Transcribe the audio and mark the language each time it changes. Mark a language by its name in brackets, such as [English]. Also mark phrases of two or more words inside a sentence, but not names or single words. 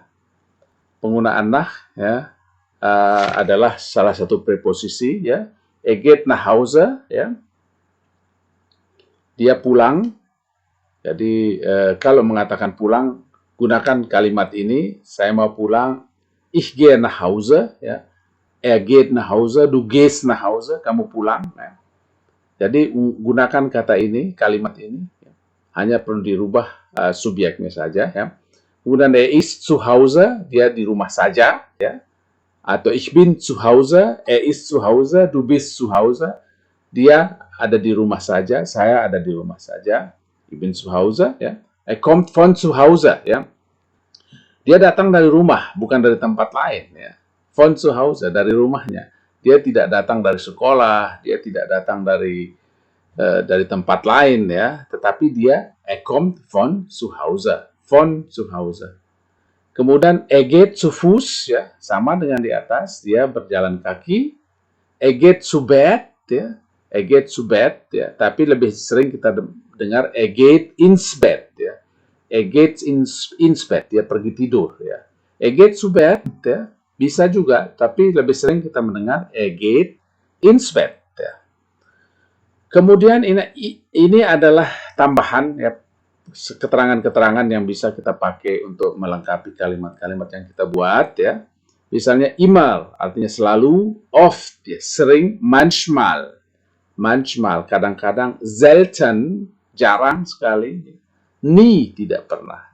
[Indonesian] Penggunaan nach, ya, adalah salah satu preposisi, ya. [German] Geht nach Hause, [Indonesian] ya. Dia pulang. Jadi kalau mengatakan pulang, gunakan kalimat ini, saya mau pulang, [German] ich gehe nach Hause, ya. Geht nach Hause, du gehst nach Hause, [Indonesian] kamu pulang, ya. Jadi gunakan kata ini, kalimat ini, ya. Hanya perlu dirubah subjeknya saja, ya. [German] Kemudian ist zu Hause, [Indonesian] dia di rumah saja, ya. [German] Atau ich bin zu Hause, ist zu Hause, du bist zu Hause, [Indonesian] dia ada di rumah saja, saya ada di rumah saja, [German] ich bin zu Hause, ya. Kommt von zu Hause, [Indonesian] ya. Dia datang dari rumah, bukan dari tempat lain, ya. [German] Von zu Hause, [Indonesian] dari rumahnya. Dia tidak datang dari sekolah, dia tidak datang dari tempat lain, ya. Tetapi dia [German] kommt von zu Hause, von zu Hause. Kemudian geht zu Fuß, [Indonesian] ya, sama dengan di atas, dia berjalan kaki. [German] Geht zu Bett, ya. Geht zu Bett, [Indonesian] ya. Tapi lebih sering kita dengar [German] geht ins Bett, [Indonesian] ya. [German] Geht ins Bett, [Indonesian] dia pergi tidur, ya. [German] Geht zu Bett, [Indonesian] ya, bisa juga, tapi lebih sering kita mendengar [German] geht ins Bett, [Indonesian] ya. Kemudian ini adalah tambahan, ya, keterangan-keterangan yang bisa kita pakai untuk melengkapi kalimat-kalimat yang kita buat, ya. Misalnya immer, artinya selalu, oft, ya, sering, manchmal, kadang-kadang, selten, jarang sekali, nie, tidak pernah.